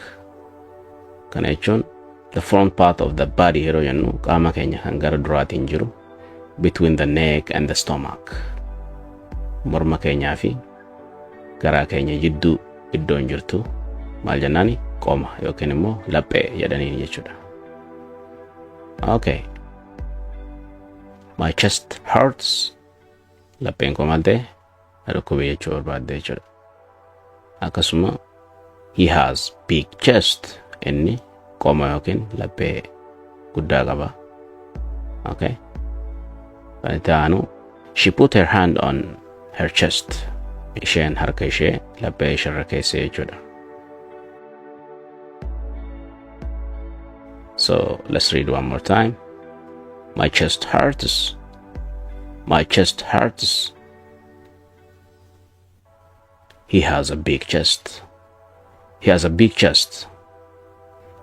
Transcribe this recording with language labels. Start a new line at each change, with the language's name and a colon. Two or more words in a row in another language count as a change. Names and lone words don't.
Oromo: Kana jechuun
English: the front part of the body
Oromo: yeroo jennu qaama keenya kan gara duraatiin jiru
English: between the neck and the stomach.
Oromo: Morma keenyaa fi garaa keenya jidduu iddoon jirtu maal jennaani? Qooma yookiin immoo laphee jedhaniin jechuudha.
English: Okay. My chest hurts.
Oromo: Lapheen koo maal ta'e? Dhukkubee jechuu barbaadde jechuudha.
English: Akkasuma he has big chest.
Oromo: Inni qooma yookiin laphee guddaa qaba.
English: Okay.
Oromo: Kan itti aanu
English: she put her hand on her chest.
Oromo: Isheen harka ishee laphee isheerra keessa jechuudha.
English: So let's read one more time. My chest hurts. He has a big chest.